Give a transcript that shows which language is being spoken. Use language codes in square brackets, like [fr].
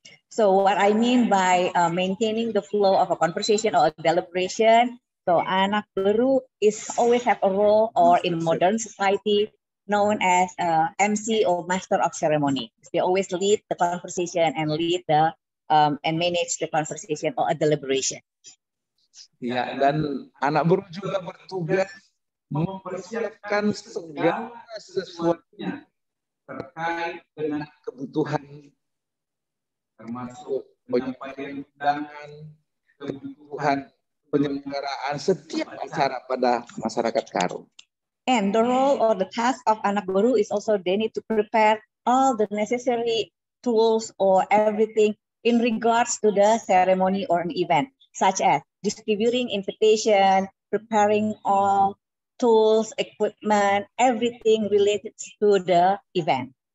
[en] So what I mean by maintaining the flow of a conversation or a deliberation, so anak baru is always have a role, or in modern society known as MC or master of ceremony. They always lead the conversation and lead the and manage the conversation or a deliberation. [id] Ya, dan anak baru juga bertugas mempersiapkan segala sesuatunya terkait dengan kebutuhan, termasuk penyampaian undangan, kebutuhan penyelenggaraan setiap acara pada masyarakat Karo. [en] And the role or the task of anak baru is also they need to prepare all the necessary tools or everything in regards to the ceremony or an event, such as distributing invitation, preparing all tools, equipment, everything related to the event.